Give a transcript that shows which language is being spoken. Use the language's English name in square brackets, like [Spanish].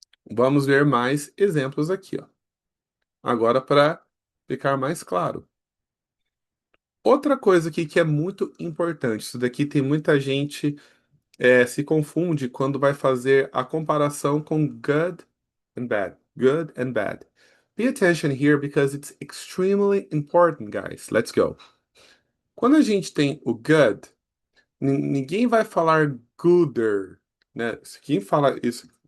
[Portuguese] Vamos ver mais exemplos aqui, ó. Agora para ficar mais claro. Outra coisa aqui que é muito importante, isso daqui tem muita gente se confunde quando vai fazer a comparação com good and bad. [English] Good and bad. Pay attention here because it's extremely important, guys. Let's go. [Portuguese] Quando a gente tem o good, ninguém vai falar gooder, né? Quem fala isso?